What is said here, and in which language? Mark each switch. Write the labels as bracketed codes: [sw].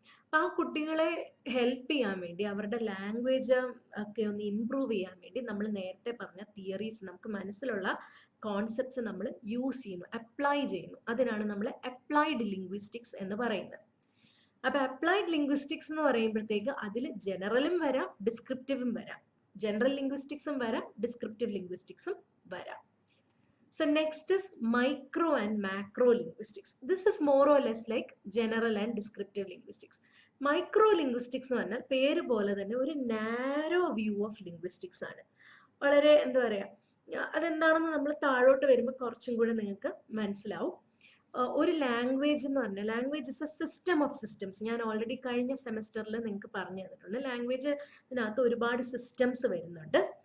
[ml] അപ്പം ആ കുട്ടികളെ ഹെൽപ്പ് ചെയ്യാൻ വേണ്ടി, അവരുടെ ലാംഗ്വേജ് ഒക്കെ ഒന്ന് ഇമ്പ്രൂവ് ചെയ്യാൻ വേണ്ടി നമ്മൾ നേരത്തെ പറഞ്ഞ തിയറീസ്, നമുക്ക് മനസ്സിലുള്ള കോൺസെപ്റ്റ്സ് നമ്മൾ യൂസ് ചെയ്യുന്നു, അപ്ലൈ ചെയ്യുന്നു. അതിനാണ് നമ്മൾ അപ്ലൈഡ് ലിംഗ്വിസ്റ്റിക്സ് എന്ന് പറയുന്നത്. അപ്പം അപ്ലൈഡ് ലിംഗ്വിസ്റ്റിക്സ് എന്ന് പറയുമ്പോഴത്തേക്ക് അതിൽ ജനറലും വരാം, ഡിസ്ക്രിപ്റ്റീവും വരാം. ജനറൽ ലിംഗ്വിസ്റ്റിക്സും വരാം, ഡിസ്ക്രിപ്റ്റീവ് ലിംഗ്വിസ്റ്റിക്സും വരാം. [en] So next is micro and macro linguistics. This is more or less like general and descriptive linguistics. [ml] Micro linguistics എന്ന് പറഞ്ഞാൽ പേര് പോലെ തന്നെ ഒരു [en] narrow view of linguistics [ml] ആണ്. വളരെ എന്താ പറയുക, അതെന്താണെന്ന് നമ്മൾ താഴോട്ട് വരുമ്പോൾ കുറച്ചും കൂടെ നിങ്ങൾക്ക് മനസ്സിലാവും. ഒരു ലാംഗ്വേജ് എന്ന് പറഞ്ഞാൽ, [en] Language is a system of systems. [ml] ഞാൻ ഓൾറെഡി കഴിഞ്ഞ സെമസ്റ്ററിൽ നിങ്ങൾക്ക് പറഞ്ഞു തന്നിട്ടുണ്ട്. ലാംഗ്വേജിനകത്ത് ഒരുപാട് സിസ്റ്റംസ് വരുന്നുണ്ട്.